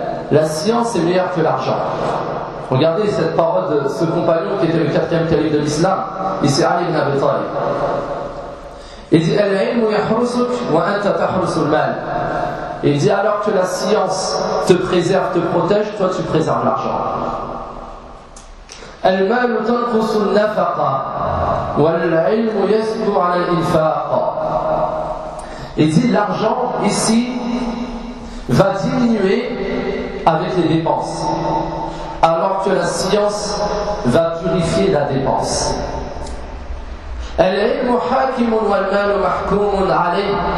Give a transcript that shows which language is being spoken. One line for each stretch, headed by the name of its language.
French: La science est meilleure que l'argent. Regardez cette parole de ce compagnon qui était le quatrième calife de l'islam, ici Ali ibn Abi Talib. Il dit,
Arabic: al-ilm yahrusuk wa anta tahrusul mal.
French: Il dit, alors que la science te préserve, te protège, toi tu préserves l'argent.
Arabic: المال تنقص النفقة والعلم يزيد على الإنفاق.
French: Il dit l'argent ici va diminuer avec les dépenses, alors que la science va purifier la dépense.
Arabic: العلم حاكم والمال محكوم عليه.